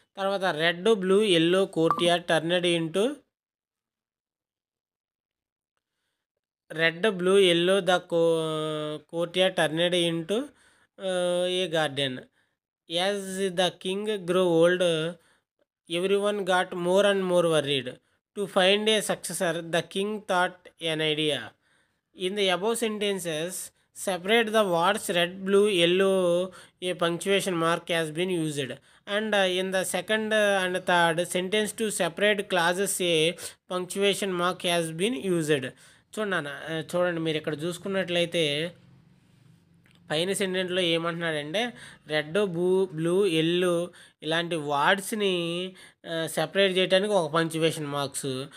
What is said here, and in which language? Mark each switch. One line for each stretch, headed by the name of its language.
English: తర్వాత red, blue, yellow courtyard turned into red, blue, yellow the courtyard turned into a garden. As the king grow old every one got more and more worried. To find a successor, the king thought an idea. In the above sentences, separate the words red, blue, yellow, a punctuation mark has been used. And in the second and third sentence to separate clauses, a punctuation mark has been used.
Telugu: చూడండి మీరు ఇక్కడ చూసుకున్నట్లయితే పైన సెంటెన్స్లో ఏమంటున్నాడంటే red, blue, yellow ఇలాంటి వర్డ్స్ని separate చేయడానికి ఒక punctuation marks.